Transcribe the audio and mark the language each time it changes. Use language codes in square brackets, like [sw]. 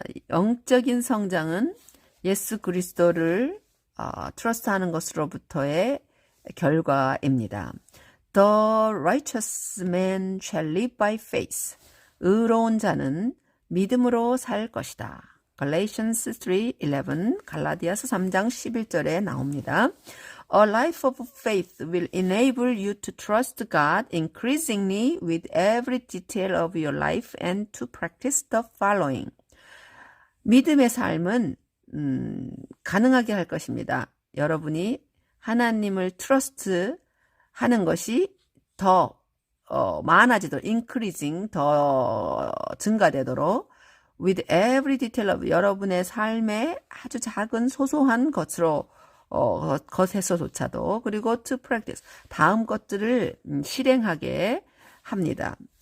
[ko] 영적인 성장은 예수 그리스도를 트러스트하는 것으로부터의 결과입니다. [en] The righteous man shall live by faith. [ko] 의로운 자는 믿음으로 살 것이다. [en] Galatians 3:11, [ko] 갈라디아서 3장 11절에 나옵니다. [en] A life of faith will enable you to trust God increasingly with every detail of your life and to practice the following. [ko] 믿음의 삶은 가능하게 할 것입니다. 여러분이 하나님을 트러스트 하는 것이 더 많아지도록, increasing, 더 증가되도록 [en] with every detail of [ko] 여러분의 삶의 아주 작은 소소한 것에서조차도 그리고 [en] to practice, [ko] 다음 것들을 실행하게 합니다.